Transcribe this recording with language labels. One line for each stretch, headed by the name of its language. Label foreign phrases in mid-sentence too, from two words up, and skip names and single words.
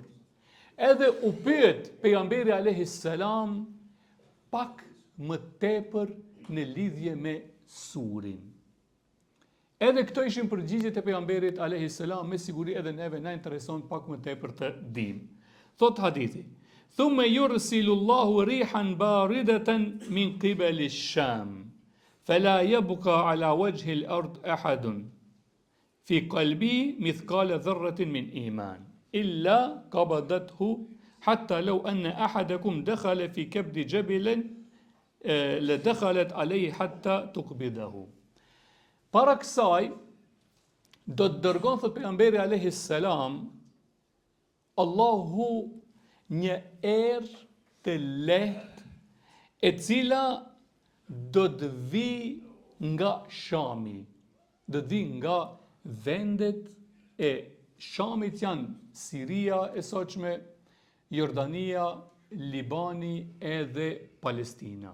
Albanian: Edhe u pyet pejgamberi
Arabic: عليه السلام
Albanian: pak më tepër në lidhje me surin. Edhe këto ishin përgjigjet e pejgamberit
Arabic: عليه السلام,
Albanian: me siguri edhe neve na intereson pak më tepër të dim. Thot hadithi:
Arabic: "ثم يرسل الله ريحا باردة من قبل الشام فلا يبقى على وجه الأرض أحد في قلب مثقال ذرة من إيمان إلا قبضته حتى لو أن أحدكم دخل في كبد جبل لدخلت عليه حتى تقبضه."
Albanian: Para kësaj, do të dërgon, thot pejgamberi
Arabic: عليه السلام,
Albanian: Allahu një erë të lehtë, e cila do të vi nga Shami, do të vi nga vendet e Shamit, janë Siria e sotshme, Jordania, Libani edhe Palestina.